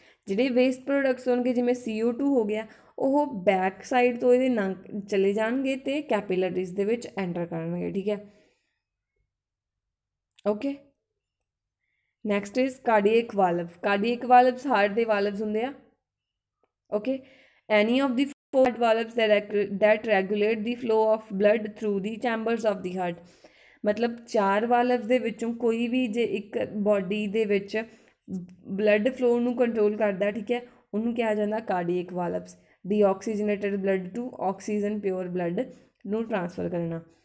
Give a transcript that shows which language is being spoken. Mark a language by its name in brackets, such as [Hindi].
[Punjabi] ਜਿਹੜੇ waste products ਹੋਣਗੇ ਜਿਵੇਂ CO2 ਹੋ ਗਿਆ ਉਹ ਬੈਕ ਸਾਈਡ ਤੋਂ ਇਹਦੇ ਨੰਗ ਚਲੇ ਜਾਣਗੇ ਅਤੇ ਕੈਪੀਲਰੀਜ਼ ਦੇ ਵਿੱਚ ਐਂਟਰ ਕਰਨਗੇ ਠੀਕ ਹੈ। Okay [English] next is cardiac valves [Punjabi] heart ਦੇ ਵਾਲਵਸ ਹੁੰਦੇ ਆ। [English] Okay any of the 4 valves that regulate the flow of blood through the chambers of the heart। [Punjabi] ਮਤਲਬ 4 ਵਾਲਵਸ ਦੇ ਵਿੱਚੋਂ ਕੋਈ ਵੀ ਜੇ ਇੱਕ ਬਾਡੀ ਦੇ ਵਿੱਚ ਬਲੱਡ ਫਲੋ ਨੂੰ ਕੰਟਰੋਲ ਕਰਦਾ ਠੀਕ ਹੈ ਉਹਨੂੰ ਕਿਹਾ ਜਾਂਦਾ cardiac ਵਾਲਵਸ। ਡੀਆਕਸੀਜਨੇਟਡ blood to oxygen pure blood ਨੂੰ ਟ੍ਰਾਂਸਫਰ ਕਰਨਾ।